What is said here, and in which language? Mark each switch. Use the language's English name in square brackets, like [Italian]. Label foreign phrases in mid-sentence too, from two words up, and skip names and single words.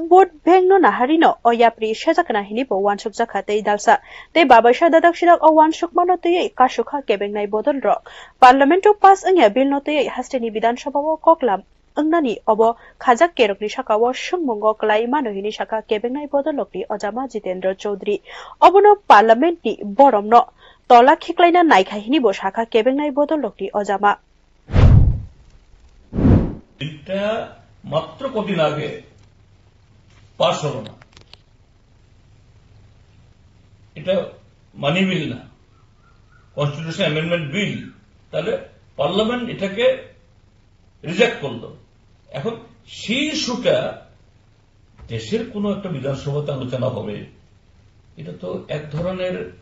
[Kok Borok] Board Bengno Naharino o yapri shejakna hini bo wansuk jaka tei dalsa tei babaisha dadak shirak o wansuk mano tei kasukha kebengnai bodol ro Parliament o pass angya bill no tei hasteni Bidhan Sabha o koklam angnani obo khajak kerokni shakawo sungmungo klai mano hini shaka kebengnai bodolokni Ojama Jitendra Chaudhary obono Parliament ni borom no tola khiklaina naikha hini bo shaka kebengnai bodolokni Ojama [Bangla] এটা মাত্র কদিন আগে পাস হলো না এটা [English] money bill [Bangla] না [English] constitution amendment bill [Bangla] তাহলে পার্লামেন্ট এটাকে রিজেক্ট করলো এখন সেই ইস্যুটা দেশের কোন একটা বিধানসভাতে আলোচনা হবে এটা তো এক ধরনের